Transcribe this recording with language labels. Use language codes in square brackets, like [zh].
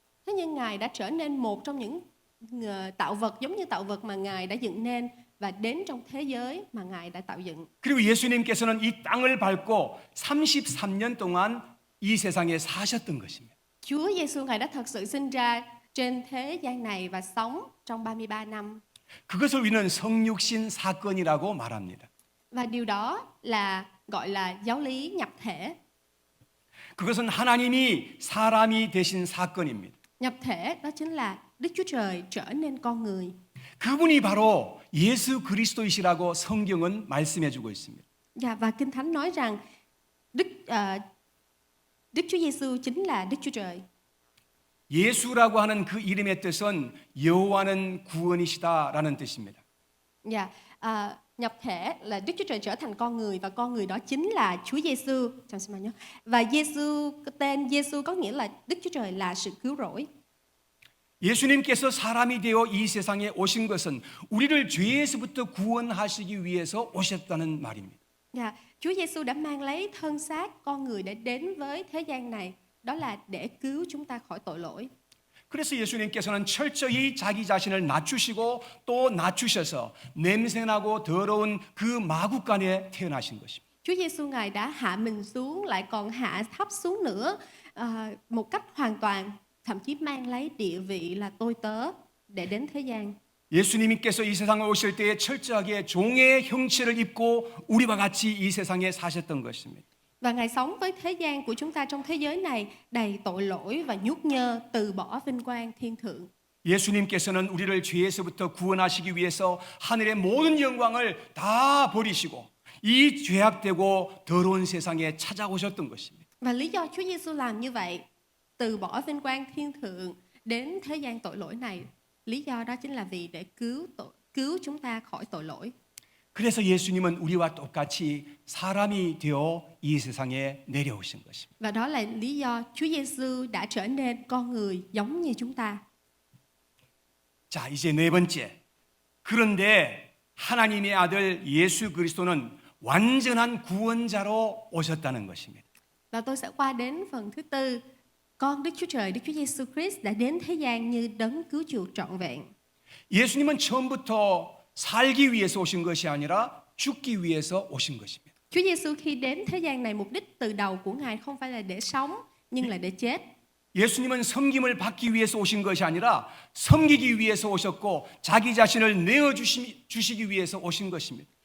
[vi] Thế nhưng Ngài đã trở nên một trong những tạo vật giống như tạo vật mà Ngài đã dựng nên và đến trong thế giới mà Ngài đã tạo dựng. [ko] 그리고 예수님께서는 이 땅을 밟고 33년 동안 이 세상에 사셨던 것입니다. [vi] Chúa Giêsu Ngài đã thật sự sinh ra trên thế gian này và sống trong 33 năm. [ko] 그것을 우리는 성육신 사건이라고 말합니다. [vi] Và điều đó là gọi là giáo lý nhập thể. [ko] 그것은 하나님이 사람이 되신 사건입니다. [vi] Nhập thể đó chính là Đức Chúa Trời trở nên con người. [ko] 그분이 바로 예수 그리스도이시라고 성경은 말씀해 주고 있습니다. [vi] Và Kinh Thánh nói rằng Đức Chúa Giêsu chính là Đức Chúa Trời. [ko] 예수라고 하는 그 이름의 뜻은 여호와는 구원이시다라는 뜻입니다. [vi] Nhập thể là Đức Chúa Trời trở thành con người và con người đó chính là Chúa Giêsu. [ko] 잠시만요. [vi] Và tên Giêsu có nghĩa là Đức Chúa Trời là sự cứu rỗi. [ko] 예수님께서 사람이 되어 이 세상에 오신 것은 우리를 죄에서부터 구원하시기 위해서 오셨다는 말입니다. [vi] Chúa Giêsu đã mang lấy thân xác con người để đến với thế gian này, đó là để cứu chúng ta khỏi tội lỗi. [ko] 그래서 예수님께서는 철저히 자기 자신을 낮추시고 또 낮추셔서 냄새나고 더러운 그 마구간에 태어나신 것입니다. [vi] Chúa Giêsu Ngài đã hạ mình xuống, lại còn hạ thấp xuống nữa một cách hoàn toàn, thậm chí mang lấy địa vị là tôi tớ để đến thế gian. [ko] 예수님께서 이 세상에 오실 때에 철저하게 종의 형체를 입고 우리와 같이 이 세상에 사셨던 것입니다. [vi] Và Ngài sống với thế gian của chúng ta trong thế giới này đầy tội lỗi và nhút nhơ, từ bỏ vinh quang thiên thượng. [ko] 예수님께서는 우리를 죄에서부터 구원하시기 위해서 하늘의 모든 영광을 다 버리시고 이 죄악되고 더러운 세상에 찾아오셨던 것입니다. [vi] Và lý do Chúa Giêsu làm như vậy, từ bỏ vinh quang thiên thượng đến thế gian tội lỗi này, lý do đó chính là vì để cứu chúng ta khỏi tội lỗi. [ko] 그래서 예수님은 우리와 똑같이 사람이 되어 이 세상에 내려오신 것입니다. [vi] Và đó là lý do Chúa Giêsu đã trở nên con người giống như chúng ta. [ko] 자, 이제 네 번째. 그런데 하나님의 아들 예수 그리스도는 완전한 구원자로 오셨다는 것입니다. [vi] Và tôi sẽ qua đến phần thứ tư. Con Đức Chúa Trời, Đức Chúa Giêsu Christ đã đến thế gian như đấng cứu chuộc trọn vẹn. [ko] 예수님은 처음부터 살기 위해서 오신 것이 아니라 죽기 위해서 오신 것입니다. [vi] Chúa Giêsu khi đến thế gian này, mục đích từ đầu của Ngài không phải là để sống, nhưng là để chết. [ko] 예수님은 섬김을 받기 위해서 오신 것이 아니라 섬기기 위해서 오셨고 자기 자신을 내어 주시기 위해서 오신 것입니다.